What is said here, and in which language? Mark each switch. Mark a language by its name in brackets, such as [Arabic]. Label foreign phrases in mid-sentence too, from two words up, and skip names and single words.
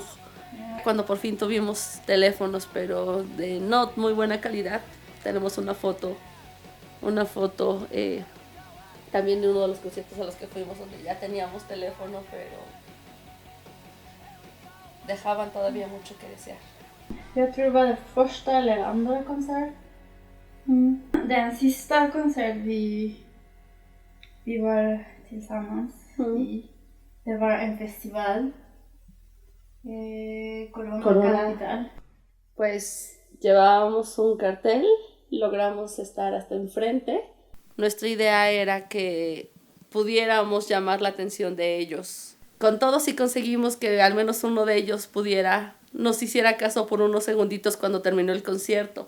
[Spanish] Cuando por fin tuvimos teléfonos pero de no muy buena calidad, tenemos una foto también de uno de los conciertos a los que fuimos donde ya teníamos teléfono pero dejaban todavía mucho que desear. [Swedish] Jag tror det var det första eller andra konsert. Den sista konsert vi var tillsammans i. Det var en festival. Corona Capital. [Spanish] Pues llevábamos un cartel, logramos estar hasta enfrente. Nuestra idea era que pudiéramos llamar la atención de ellos. Con todo, si conseguimos que al menos uno de ellos nos hiciera caso por unos segunditos cuando terminó el concierto.